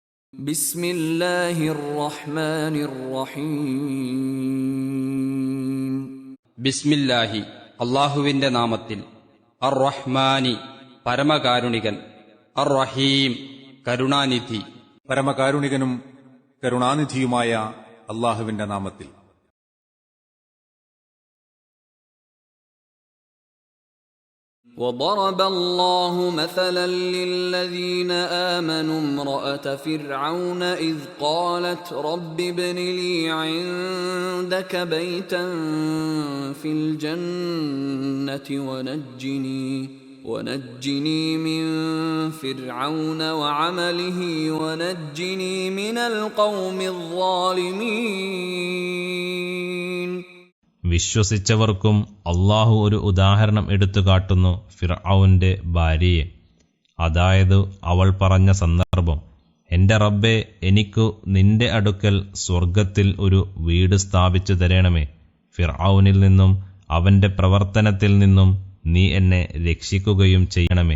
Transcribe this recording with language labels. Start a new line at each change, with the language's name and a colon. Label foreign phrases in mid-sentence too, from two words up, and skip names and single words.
Arabic: بسم الله الرحمن الرحيم
Malayalam: ബിസ്മില്ലാഹി അള്ളാഹുവിന്റെ നാമത്തിൽ. അർ റഹ്മാനി പരമകാരുണികൻ, അർ റഹീം കരുണാനിധി. പരമകാരുണികനും കരുണാനിധിയുമായ അള്ളാഹുവിന്റെ നാമത്തിൽ.
Arabic: وضرب الله مثلا للذين آمنوا امرأة فرعون إذ قالت رب ابن لي عندك بيتا في الجنة ونجني من فرعون وعمله ونجني من القوم الظالمين.
Malayalam: വിശ്വസിച്ചവർക്കും അള്ളാഹു ഒരു ഉദാഹരണം എടുത്തുകാട്ടുന്നു ഫിർഔന്റെ ഭാര്യയെ. അതായത് അവൾ പറഞ്ഞ സന്ദർഭം, എന്റെ റബ്ബേ, എനിക്കു നിന്റെ അടുക്കൽ സ്വർഗത്തിൽ ഒരു വീട് സ്ഥാപിച്ചു തരണമേ. ഫിർഔനിൽ നിന്നും അവന്റെ പ്രവർത്തനത്തിൽ നിന്നും നീ എന്നെ രക്ഷിക്കുകയും ചെയ്യണമേ.